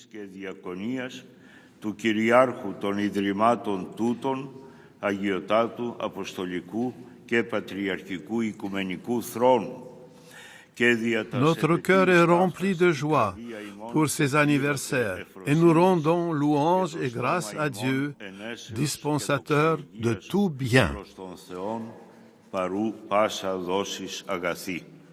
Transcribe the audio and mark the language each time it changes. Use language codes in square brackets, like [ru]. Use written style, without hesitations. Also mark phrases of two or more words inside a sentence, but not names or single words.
[el] Αγιωτάτου, Αποστολικού και Πατριαρχικού Οικουμενικού θρόνου. [fr] Notre cœur est rempli de joie pour ces anniversaires et nous rendons louange et grâce à Dieu, dispensateur de tout bien. [el] Παρού πάσα δόσεις αγαθή.